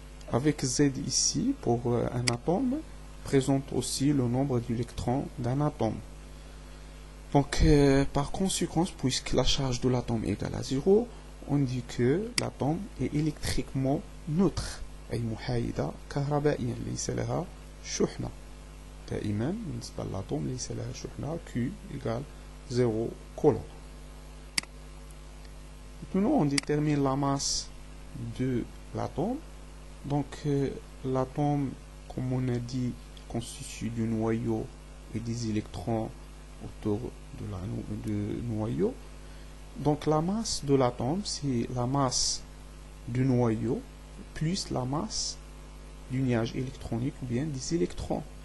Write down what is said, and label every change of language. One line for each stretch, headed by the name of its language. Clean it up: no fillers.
French: Avec Z ici, pour un atome, présente aussi le nombre d'électrons d'un atome. Donc par conséquence, puisque la charge de l'atome égale à 0, on dit que l'atome est électriquement neutre.
Arabic: أي محايدة كهربائيا ليس لها شحنة. دائما بالنسبة للأتوم ليس لها شحنة
French: Q égale 0 coulomb. Maintenant, on détermine la masse de l'atome. Donc, l'atome, comme on a dit, constitue du noyau et des électrons autour de noyau. Donc, la masse de l'atome, c'est la masse du noyau plus la masse du nuage électronique ou bien des électrons.